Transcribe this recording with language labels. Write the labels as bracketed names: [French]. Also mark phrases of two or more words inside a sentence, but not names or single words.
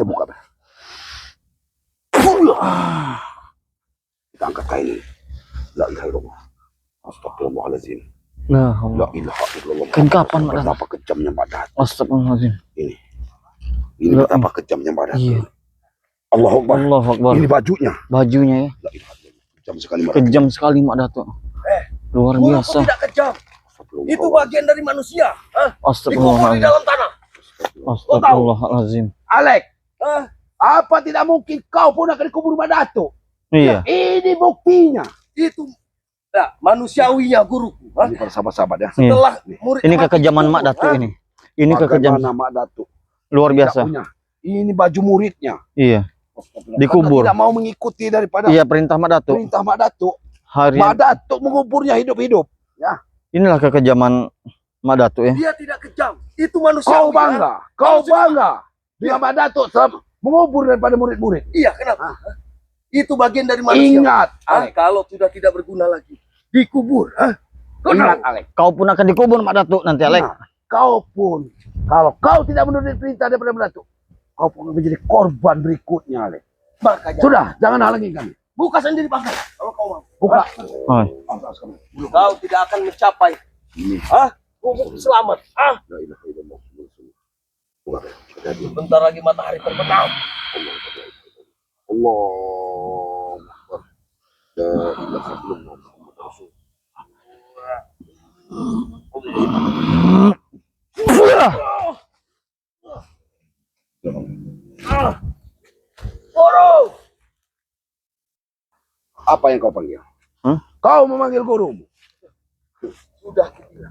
[Indonesian] Kita buka. Kita angkat kain ini. [Arabic] La ilaha illallah. Astagfirullahaladzim. [Indonesian] Nah, [Arabic] La ilaha illallah. [Indonesian] Kan kapan Mak Datuk? Betapa kejamnya Mak Datuk. [Arabic] Astagfirullahaladzim. [Indonesian] Ini betapa kejamnya Mak Datuk. Iya. [Arabic] Allahu Akbar. Allahu Akbar. [Indonesian] Ini bajunya. Bajunya ya. [Arabic] La ilaha illallah. [Indonesian] Kejam sekali Mak Datuk. Kejam sekali Mak Datuk. Luar biasa. Tidak kejam. Itu bagian dari manusia. Dikubur di [Arabic] Astagfirullahaladzim. [Indonesian] dalam tanah. [Arabic] Astagfirullahaladzim. [Indonesian] Alek, apa tidak mungkin kau pun akan dikubur Mak Datuk? Iya. Ini buktinya. Itu manusiawinya guruku. Hmm. Ini para sahabat-sahabat ya. Setelah murid ini kekejaman Mak Datuk ini. Ini kekejaman Mak Datuk. luar biasa. Ini baju muridnya. Iya. Dikubur. Tidak mau mengikuti daripada Iya, perintah Mak Datuk. perintah Mak Datuk. Hari Mak Datuk menguburnya hidup-hidup. Ya. inilah kekejaman Mak Datuk ya. Dia tidak kejam. Itu manusia. Kau bangga. Kau bangga. Dengan Mak Datuk mengubur daripada murid-murid. Iya, kenapa? Itu bagian dari manusia. Ingat, kalau sudah tidak berguna lagi, dikubur. Ingat, Alek. Kau pun akan dikubur Mak Datuk nanti, Alek. Nah, kau pun, kalau kau tidak menuruti perintah daripada Mak Datuk, kau pun menjadi korban berikutnya, Alek. Makanya. Sudah, jangan halangi kami. Buka sendiri, Bang. Kalau kau mau. Buka. Oh. Kau tidak akan mencapai. Selamat. Bentar lagi matahari terbenam. [Arabic] Allah Akbar. La ilaha illallah Muhammad Rasul. [Indonesian] Apa yang kau panggil? Kau memanggil gurumu. Sudah kubilang.